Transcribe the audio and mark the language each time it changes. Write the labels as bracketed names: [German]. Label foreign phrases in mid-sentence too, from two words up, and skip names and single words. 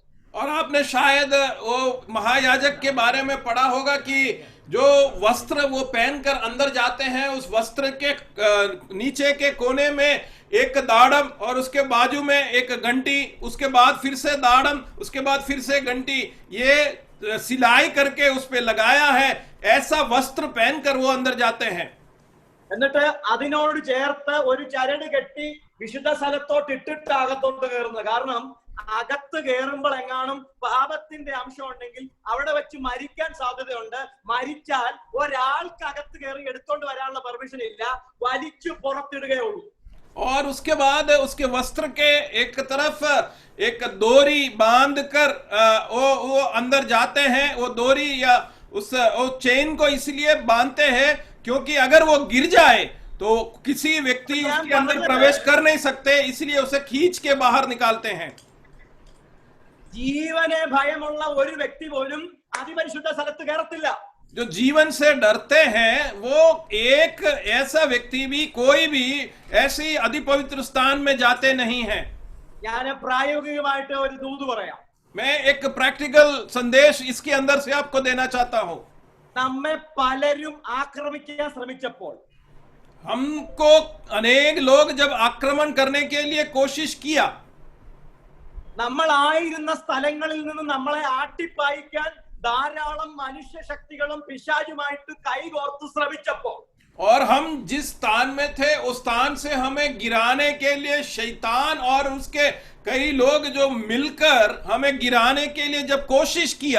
[Hindi] और आपने शायद वो महायाजक के बारे में पढ़ा होगा कि जो वस्त्र वो पहनकर अंदर जाते हैं, उस वस्त्र के नीचे के कोने में एक दाड़म और उसके बाजू में एक घंटी, उसके बाद फिर से दाड़म, उसके बाद फिर से घंटी, ये सिलाई करके उस पे लगाया है. ऐसा वस्त्र पहनकर वो अंदर जाते हैं. [Malayalam] എന്നിട്ട് അതിനോട് ചേർത്ത് ഒരു ചരട് കെട്ടി വിശുദ്ധ സ്ഥലത്തോട്ട് ഇട്ടിട്ട് അകത്തോട്ട് കയറുന്നത്. കാരണം അകത്ത് കയറുമ്പോൾ എങ്ങാനും പാപത്തിന്റെ അംശം ഉണ്ടെങ്കിൽ അവിടെ വെച്ച് മരിക്കാൻ സാധ്യതയുണ്ട്. മരിച്ചാൽ ഒരാൾക്ക് അകത്ത് കയറി എടുത്തോണ്ട് വരാനുള്ള പെർമിഷൻ ഇല്ല, വലിച്ചു പുറത്തിടുകയുള്ളൂ. [Hindi] और उसके बाद उसके वस्त्र के एक तरफ एक डोरी बांधकर वो अंदर जाते हैं. वो डोरी या वो चेन को इसलिए बांधते हैं क्योंकि अगर वो गिर जाए तो किसी व्यक्ति उसके अंदर प्रवेश कर नहीं सकते, इसलिए उसे खींच के बाहर निकालते हैं. [Malayalam] ജീവനെ ഭയമുള്ള ഒരു വ്യക്തി പോലും അതിപരിശുദ്ധ സ്ഥലത്ത് കയറത്തില്ല. [Hindi] जो जीवन से डरते हैं वो एक ऐसा व्यक्ति भी, कोई भी ऐसी अति पवित्र स्थान में जाते नहीं हैं. [Malayalam] ഞാൻ പ്രായോഗികമായിട്ട് ഒരു ദൂത് പറയാം. [Hindi] मैं एक प्रैक्टिकल संदेश इसके अंदर से आपको देना चाहता हूं. [Malayalam] നമ്മെ പലരും ആക്രമിക്കാൻ ശ്രമിച്ചപ്പോൾ, [Hindi] हमको अनेक लोग जब आक्रमण करने के लिए कोशिश किया, [Malayalam] നമ്മളായിരുന്ന സ്ഥലങ്ങളിൽ നിന്ന് നമ്മളെ ആട്ടിപ്പായിക്കാൻ ധാരാളം മനുഷ്യ ശക്തികളും പിശാചുമായിട്ട് കൈകോർത്ത് ശ്രമിച്ചപ്പോൾ, [Hindi] और हम जिस स्थान में थे उस स्थान से हमें गिराने के लिए शैतान और उसके कई लोग जो मिलकर हमें गिराने के लिए जब कोशिश किया,